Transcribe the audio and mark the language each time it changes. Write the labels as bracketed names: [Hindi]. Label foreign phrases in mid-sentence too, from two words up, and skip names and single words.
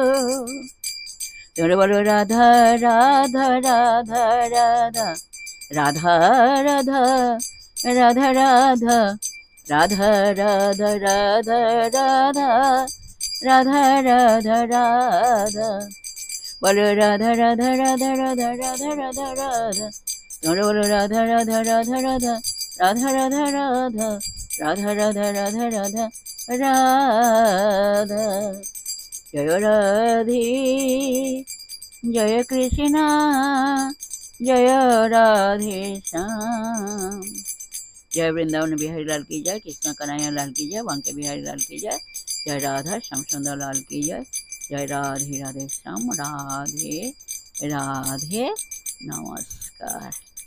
[Bangla] তোরে বলো রাধা রাধা রাধা রাধা রাধা রাধা রাধা রাধা রাধা রাধা রাধা রাধা রাধা রাধা রাধা, বলো রাধা রাধা রাধা রাধা রাধা রাধা রাধা, তোরে বলো রাধা রাধা রাধা রাধা রাধা রাধা রাধা রাধা রাধা রাধা রাধা রাধা। জয় রাধে জয় কৃষ্ণ জয় রাধে শ্যাম। [Hindi] जय वृंदावन बिहारी लाल की जय, कृष्ण कन्हैया लाल की जय, बांके बिहारी लाल की जय, जय राधा श्याम सुंदर लाल की जय, जय राधे राधे श्याम। राधे राधे नमस्कार।